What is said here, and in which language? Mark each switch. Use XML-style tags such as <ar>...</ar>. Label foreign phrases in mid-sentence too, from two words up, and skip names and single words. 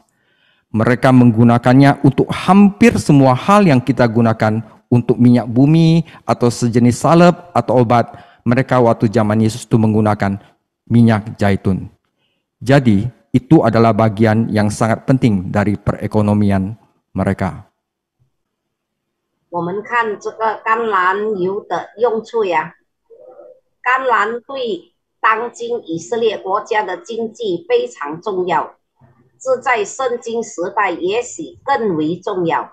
<id>Mereka menggunakannya untuk hampir semua hal yang kita gunakan, untuk minyak bumi atau sejenis salep atau obat. Mereka waktu zaman Yesus itu menggunakan minyak zaitun. Jadi itu adalah bagian yang sangat penting dari perekonomian mereka.</id> <zh>我们看这个橄榄油的用处呀，橄榄对 当今以色列国家的经济非常重要，这在圣经时代也许更为重要。</zh>